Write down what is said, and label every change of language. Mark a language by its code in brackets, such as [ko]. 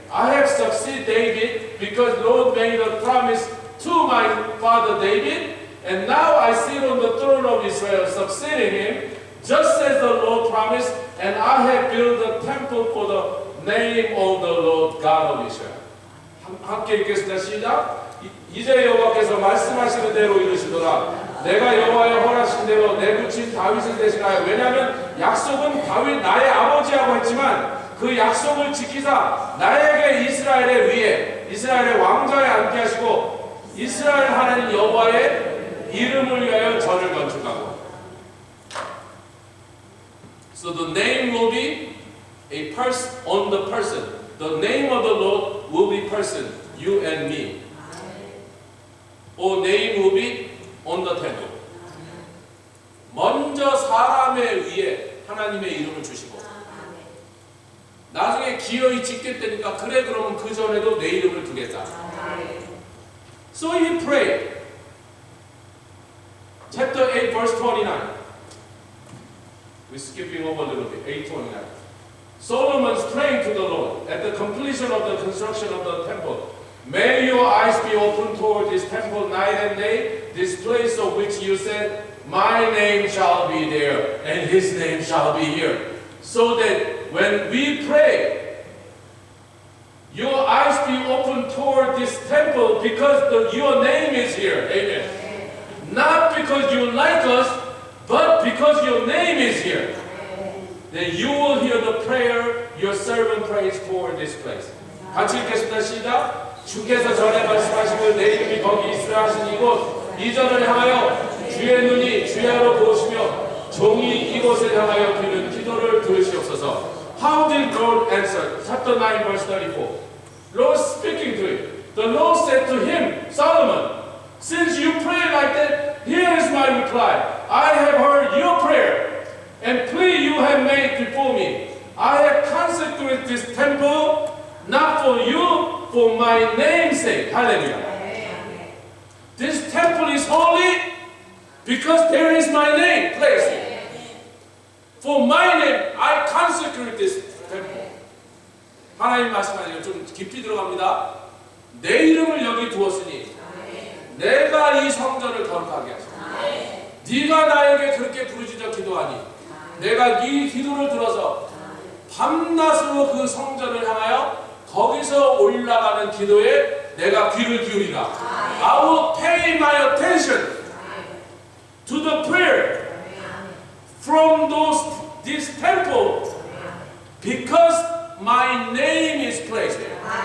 [en] I have succeeded David because Lord made a promise to my father David, and now I sit on the throne of Israel, succeeding him, just as the Lord promised, and I have built a temple for the name of the Lord God of Israel. [ko] 함께 읽겠습니다. 시작. 이제 여호와께서 말씀하시는 대로 이르시더라. 내가 여호와의 허락하신 대로 내 붙인 다윗을 대신하여, 왜냐하면 약속은 다윗 나의 아버지하고 했지만 그 약속을 지키사 나에게 이스라엘의 위에 이스라엘의 왕좌에 앉게 하시고 이스라엘 하나님 여호와의 이름을 위하여 전을 건축하고. [en] So the name will be a person on the person. The name of the Lord will be person, you and me. Or name will be on the temple. [ko] 먼저 사람의 위에 하나님의 이름을 주시고 나중에 기어이 짓겠다니까 그래 그러면 그 전에도 내 이름을 두겠다. [en] So he prayed. Chapter 8 verse 29. We're skipping over a little bit. 8:29. Solomon's praying to the Lord at the completion of the construction of the temple. May your eyes be open toward this temple night and day, this place of which you said, my name shall be there, and his name shall be here. So that when we pray, your eyes be open toward this temple because your name is here. Amen. Not because you like us, but because your name is here. Then you will hear the prayer your servant prays toward this place. [ko] 같이 읽겠습니다. 시작. 주께서 전에 말씀하시고 내 이름이 거기 있으라 하신 이곳 이전을 향하여 주의 눈이 주야로 보시며 종이 이곳을 향하여 드리는 기도를 들으시옵소서. [en] How did God answer? Chapter 9 verse 34. Lord speaking to him. The Lord said to him, Solomon, since you pray like that, here is my reply. I have heard your prayer and plea you have made before me. I have consecrated this temple not for you, for my name's sake. Hallelujah. This temple is holy because there is my name placed. For my name, I consecrate this temple. [ko] 하나님 말씀하시고 좀 깊이 들어갑니다. 내 이름을 여기 두었으니 내가 이 성전을 거룩하게 하소서. 네가 나에게 그렇게 부르짖어 기도하니 내가 이 기도를 들어서 밤낮으로 그 성전을 향하여 거기서 올라가는 기도에 내가 귀를 기울이라. [en] I will pay my attention to the prayer from this temple because my name is placed there.